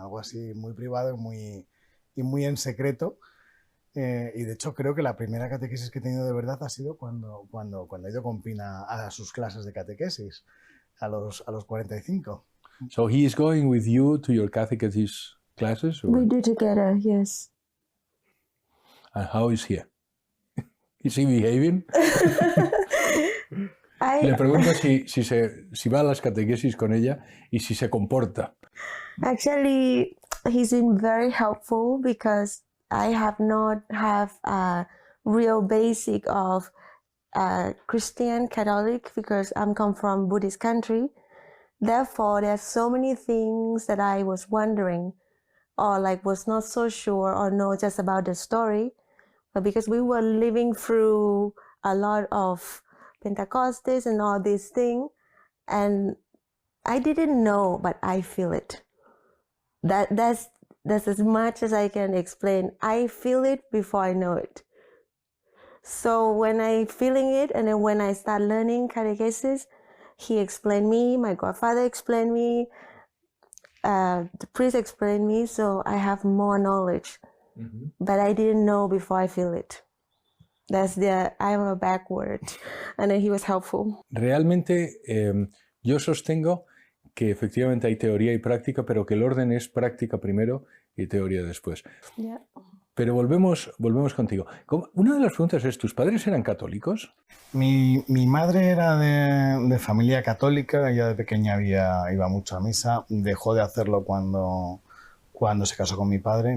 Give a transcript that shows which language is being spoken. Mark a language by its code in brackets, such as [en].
[es] Algo así muy privado y muy en secreto. Y de hecho creo que la primera catequesis que he tenido de verdad ha sido cuando he ido con Pina a sus clases de catequesis, a los 45. [en] So he is going with you to your catechesis classes? Or? We do together, yes. And how is he? Is he behaving? [es] Le pregunto si va a las catequesis con ella y si se comporta. [en] Actually, he's been very helpful because I have not have a real basic of Christian Catholic because I'm come from Buddhist country. Therefore, there's so many things that I was wondering or like was not so sure or know just about the story. But because we were living through a lot of Pentecostes and all these things, and I didn't know, but I feel it. That's as much as I can explain. I feel it before I know it. So when I feeling it, and then when I start learning catechesis, he explained me, my godfather explained me, the priest explained me, so I have more knowledge. Mm-hmm. But I didn't know before I feel it. I'm a backward, and then he was helpful. [es] Realmente yo sostengo que efectivamente hay teoría y práctica, pero que el orden es práctica primero y teoría después. [en] Yeah. [es] Pero volvemos contigo. Una de las preguntas es, ¿tus padres eran católicos? Mi madre era de familia católica, ella de pequeña iba mucho a misa, dejó de hacerlo cuando se casó con mi padre.